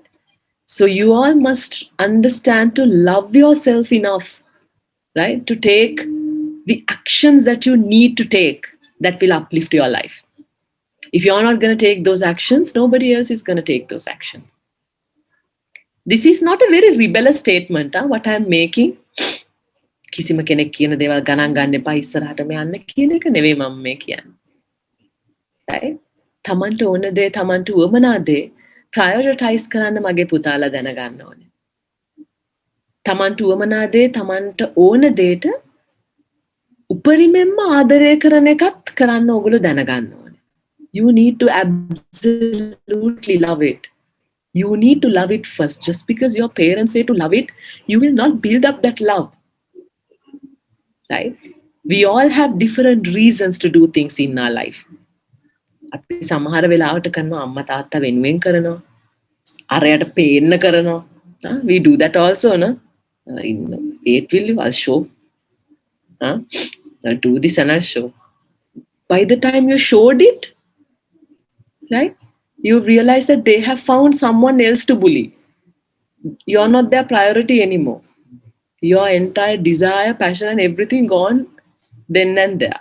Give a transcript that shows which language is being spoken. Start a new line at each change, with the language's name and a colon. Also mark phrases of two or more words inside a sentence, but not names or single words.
English: So you all must understand to love yourself enough, right? To take the actions that you need to take that will uplift your life. If you're not going to take those actions, nobody else is going to take those actions. This is not a very rebellious statement, what I'm making.
Sinhala: කිසිම කෙනෙක් කියන දේවල් ගණන් ගන්න එපා ඉස්සරහටම යන්න කියන එක නෙවෙයි මම මේ කියන්නේ.
English: right?
Sinhala: තමන්ට ඕන දේ තමන්ට උවමනා දේ ප්‍රයොරිටයිස් කරන්න මගේ පුතාලා දැනගන්න ඕනේ. තමන්ට උවමනා දේ තමන්ට ඕන දේට උපරිමෙන්ම ආදරය කරන එකත් කරන්න ඕගොල්ලෝ දැනගන්න ඕනේ.
English: You need to absolutely love it. You need to love it first. Just because your parents say to love it, you will not build up that love. Right? We all have different reasons to do things in our life.
Sinhala: අපි සමහර වෙලාවට කරනවා අම්මා තාත්තා වෙනුවෙන් කරනවා. අරයට පේන්න කරනවා.
English: We do that also, no? Wait, will you? I'll show. I'll do this and I'll show. By the time you showed it, right? You realize that they have found someone else to bully. You're not their priority anymore. Your entire desire, passion, and everything gone then and there.